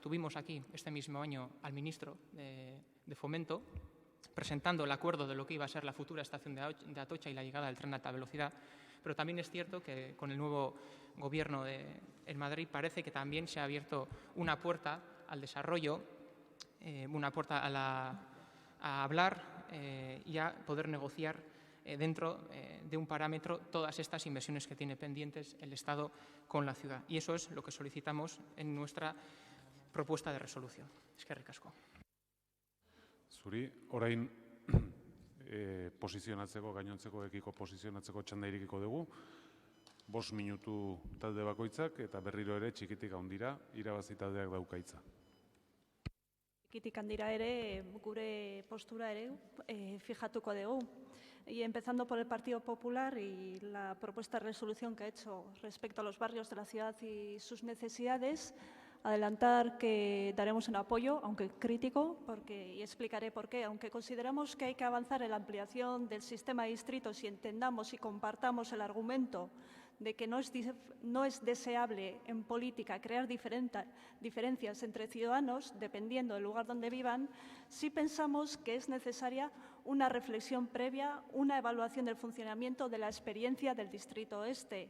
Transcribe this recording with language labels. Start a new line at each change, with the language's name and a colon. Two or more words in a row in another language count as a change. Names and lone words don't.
Spanish: Tuvimos aquí este mismo año al ministro de Fomento presentando el acuerdo de lo que iba a ser la futura estación de Atocha y la llegada del tren de alta velocidad, pero también es cierto que con el nuevo Gobierno en Madrid parece que también se ha abierto una puerta al desarrollo, una puerta a hablar y a poder negociar dentro de un parámetro todas estas inversiones que tiene pendientes el Estado con la ciudad. Y eso es lo que solicitamos en nuestra propuesta de resolución.
Basque: Eskerrik asko. Zuri, orain posizionatzeko, gainontzekoekiko posizionatzeko txanda irekiko dugu. 5 minutu talde bakoitzak eta berriro ere txikitik handira irabazi taldeak dauka hitza. Txikitik handira ere gure postura ere fijatuko dugu.
Spanish: Y empezando por el Partido Popular y la propuesta de resolución que ha hecho respecto a los barrios de la ciudad y sus necesidades, adelantar que daremos un apoyo, aunque crítico, y explicaré por qué. Aunque consideramos que hay que avanzar en la ampliación del sistema de distritos y entendamos y compartamos el argumento de que no es deseable en política crear diferencias entre ciudadanos dependiendo del lugar donde vivan, sí pensamos que es necesaria una reflexión previa, una evaluación del funcionamiento de la experiencia del Distrito Este.